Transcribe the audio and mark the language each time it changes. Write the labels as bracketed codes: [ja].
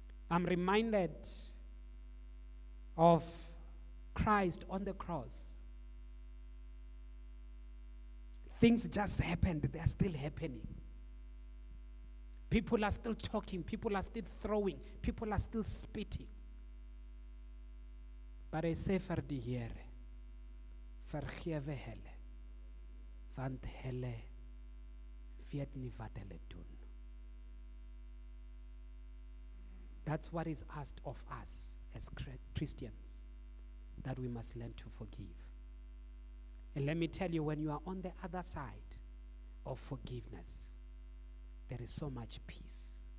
[en] I'm reminded of Christ on the cross. Things just happened, they are still happening. People are still talking, people are still throwing, people are still spitting. But I say [af] vir die Here, vergewe hulle, want hulle weet nie wat hulle doen. [en] That's what is asked of us as Christians, that we must learn to forgive. And let me tell you, when you are on the other side of forgiveness, there is so much peace.